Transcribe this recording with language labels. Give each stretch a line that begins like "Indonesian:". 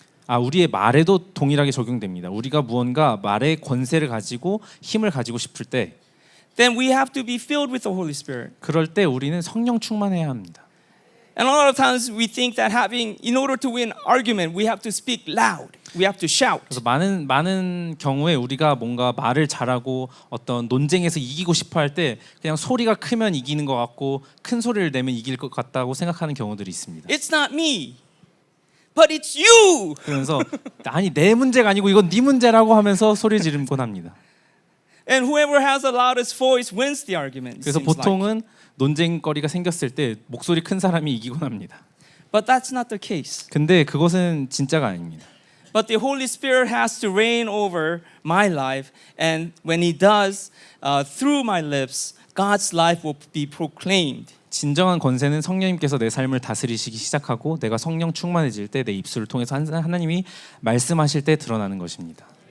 Korean: 우리의 말에도 동일하게 적용됩니다. 우리가 무언가 말의 권세를 가지고 힘을 가지고 싶을 때
English: then we have to be filled with the Holy Spirit.
Korean: 그럴 때 우리는 성령 충만해야 합니다.
English: And a lot of times we think that in order to win argument, we have to speak loud. We have to shout.
Korean: 그래서 많은 경우에 우리가 뭔가 말을 잘하고 어떤 논쟁에서 이기고 싶어 할 때 그냥 소리가 크면 이기는 것 같고 큰 소리를 내면 이길 것 같다고 생각하는 경우들이 있습니다.
English: It's not me, but it's you.
Korean: 그러면서 아니 내 문제가 아니고 이건 네 문제라고 하면서 소리 지르곤 합니다.
English: And whoever has the loudest voice wins the argument. it
Korean: 그래서
English: seems like.
Korean: 보통은 논쟁거리가 생겼을 때 목소리 큰 사람이 이기곤 합니다.
English: But that's not the case.
Korean: 근데 그것은 진짜가 아닙니다.
English: But the Holy Spirit has to reign over my life, and when He does, through my lips, God's life will be proclaimed.
Korean: 진정한 권세는 성령님께서 내 삶을 다스리시기 시작하고 내가 성령 충만해질 때 내 입술을 통해서 하나님이 말씀하실 때 드러나는 것입니다.